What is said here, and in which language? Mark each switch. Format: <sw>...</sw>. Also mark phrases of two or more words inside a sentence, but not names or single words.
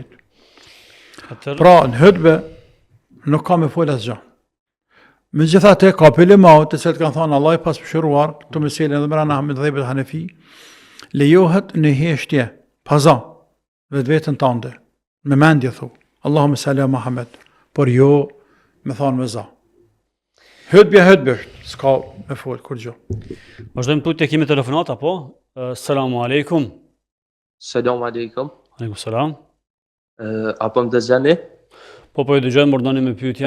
<sq>Pra në hutbe nuk ka me fol asgjë. Megjithatë ka ulemat të cilët kanë thënë Allah i pasqyruar, këto mesele edhe brana mëdhëbet Hanefi, lejohet në heshtje, paza, vetveten tënde, me mendje thu,</sq> <ar>اللهم صل على محمد,</ar> <sq>por jo me thonë me za. Hutbe, s'ka me fol kur gjë. Vazhdojmë tutje, kemi telefonat apo?</sq> <ar>السلام عليكم. سلام عليكم. عليكم السلام.</ar> <sq>Apo më dëgjani? Po ju dëgjojmë, urdhoni me pyetjen.</sq>